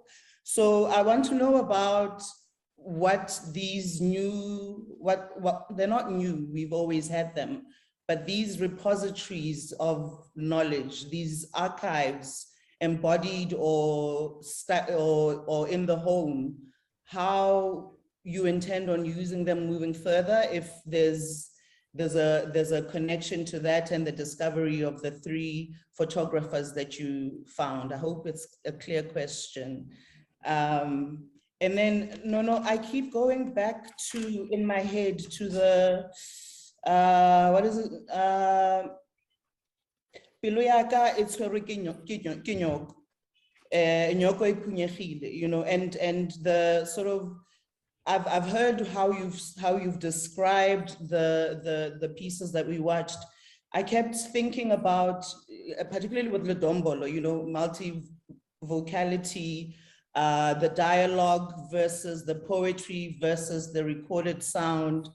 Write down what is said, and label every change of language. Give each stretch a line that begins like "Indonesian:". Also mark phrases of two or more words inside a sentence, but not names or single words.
English: So I want to know about what these new, they're not new, we've always had them, but these repositories of knowledge, these archives, embodied or in the home, how you intend on using them moving further, if there's a connection to that and the discovery of the 3 photographers that you found. I hope it's a clear question. And then, I keep going back to, in my head, to the, what is it?
Southern Sotho: Pelo ya ka e tshwerwe ke nyoko, nyoko e phunyegile,
English: and the sort of, I've heard how you've described the pieces that we watched. I kept thinking about, particularly with Ledombolo, multi-vocality, the dialogue versus the poetry versus the recorded sound.